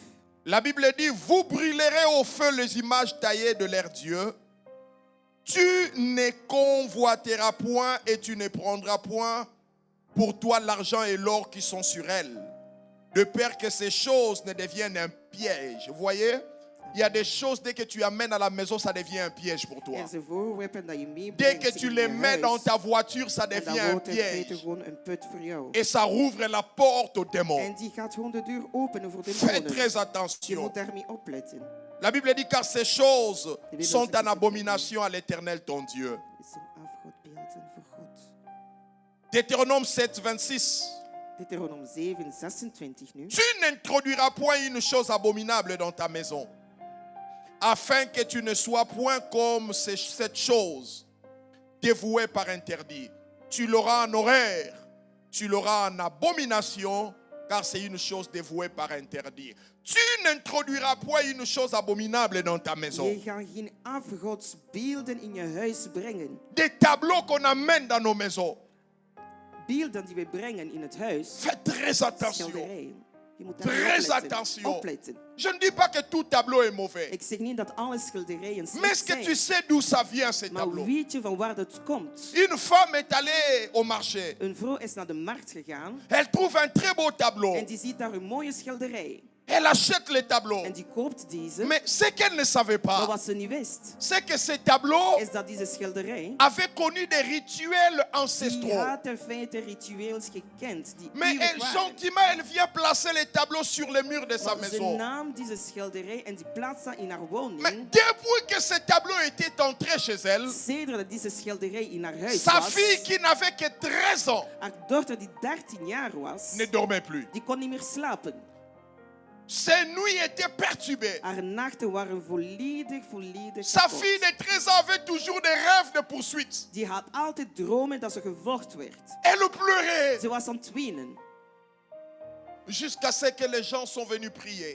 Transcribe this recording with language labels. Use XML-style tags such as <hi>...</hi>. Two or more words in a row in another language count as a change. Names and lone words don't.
<fr>La Bible dit, vous brûlerez au feu les images taillées de leur Dieu. Tu ne convoiteras point et tu ne prendras point pour toi l'argent et l'or qui sont sur elles, de peur que ces choses ne deviennent un piège. Vous voyez, il y a des choses, dès que tu amènes à la maison, ça devient un piège pour toi.</fr> <nl>Er zijn voorwerpen dat je meebrengt</nl> <fr>Dès que tu</fr> <nl>in</nl> <fr>les</fr> <nl>je</nl> <fr>mets</fr> <nl>huis.</nl> <fr>dans ta voiture, ça</fr> <nl>En dat</nl> <fr>devient un</fr> <nl>wordt in feite</nl> <fr>piège.</fr> <nl>gewoon een put voor jou.</nl> <fr>Et ça rouvre la porte aux</fr> <nl>En</nl> <fr>démons.</fr> <nl>die gaat gewoon de deur openen voor de</nl> <fr>Fais</fr> <nl>demonen.</nl> <fr>très</fr> <nl>Je</nl> <fr>attention.</fr> <nl>moet daarmee opletten.</nl> <fr>La Bible dit, car ces choses</fr> <nl>Bible</nl> <fr>sont</fr> <nl>zegt,</nl> <fr>en abomination à l'Éternel ton Dieu.</fr> <nl>Het zijn afgodbeelden voor God.</nl> <fr>Deutéronome 7, 26.</fr> <nl>Deuteronoom 7, 26 nu.</nl> <fr>Tu n'introduiras point une chose abominable dans ta maison, afin que tu ne sois point comme cette chose, dévouée par interdit. Tu l'auras en horreur, tu l'auras en abomination, car c'est une chose dévouée par interdit. Tu n'introduiras point une chose abominable dans ta maison.</fr> <nl>Je gaat geen afgodsbeelden in je huis brengen.</nl> <fr>Des tableaux qu'on amène dans nos maisons.</fr> <nl>Beelden die we brengen in het huis.</nl> <fr>Fais très attention.</fr> <nl>Schilderijen. Je moet</nl> <fr>Très</fr> <nl>daarmee</nl> <fr>attention.</fr> <nl>opletten.</nl> <fr>Je ne dis pas que tout tableau est mauvais.</fr> <nl>Ik zeg niet dat alle schilderijen</nl> <fr>Mais</fr> <nl>slecht</nl> <fr>est-ce que</fr> <nl>zijn.</nl> <fr>tu sais d'où ça vient, ces</fr> <nl>Maar</nl> <fr>tableaux?</fr> <nl>weet je van waar dat komt?</nl> <fr>Une femme est allée au marché.</fr> <nl>Een vrouw is naar de markt gegaan</nl> <fr>Elle trouve un très beau tableau.</fr> <nl>en die ziet daar een mooie schilderij.</nl> <fr>Elle achète le tableau.</fr> <nl>En die koopt deze.</nl> <fr>Mais ce qu'elle ne savait</fr> <nl>Maar</nl> <fr>pas,</fr> <nl>wat ze niet wist,</nl> <fr>c'est que ce tableau</fr> <nl>is dat deze schilderij</nl> <fr>avait connu des rituels</fr> <nl>die</nl> <fr>ancestraux.</fr> <nl>had in feite ritueels gekend. Die</nl> <fr>Mais</fr> <nl>eeuwig</nl> <fr>elle,</fr> <nl>waren.</nl> <fr>gentiment, elle vient placer les tableaux sur le mur de sa</fr> <nl>Maar ze</nl> <fr>maison.</fr> <nl>nam deze schilderij en die plaatst dat in haar</nl> <fr>Mais</fr> <nl>woning.</nl> <fr>depuis que ce tableau était entré chez elle,</fr> <nl>Sedert dat deze schilderij in haar huis</nl> <fr>sa</fr> <nl>was,</nl> <fr>fille qui n'avait que 13 ans</fr> <nl>haar dochter die 13 jaar was,</nl> <fr>ne dormait plus.</fr> <nl>die kon niet meer slapen.</nl> <fr>Ses nuits étaient perturbées.</fr> <nl>Haar nachten waren volledig</nl> <fr>Sa</fr> <nl>kapot.</nl> <fr>fille de 13 ans avait toujours des rêves de poursuite.</fr> <nl>Die had altijd dromen dat ze gevolgd werd.</nl> <fr>Elle pleurait</fr> <nl>Ze was aan het wenen.</nl> <fr>jusqu'à ce que les gens sont venus prier.</fr>